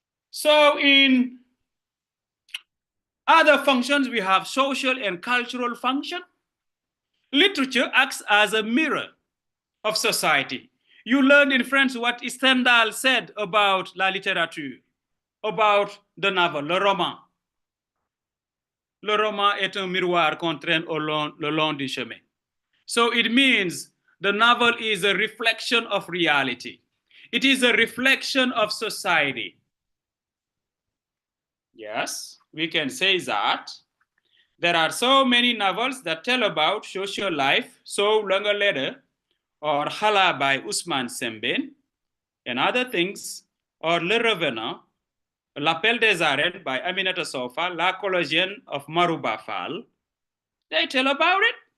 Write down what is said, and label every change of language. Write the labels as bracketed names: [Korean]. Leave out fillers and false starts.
[English] So in other functions, we have social and cultural function. Literature acts as a mirror of society. You learned in French what Stendhal said about la littérature, about the novel, le roman. [French] Le roman est un miroir qu'on traîne le long du chemin. [English] So it means the novel is a reflection of reality. It is a reflection of society. Yes, we can say that. There are so many novels that tell about social life, So Long a Letter, or Hala by Ousmane Sembène, and other things, or Le Revenant, L'Appel des Arènes by Aminata Sofa, La Collégienne of Marouba Fall. They tell about it.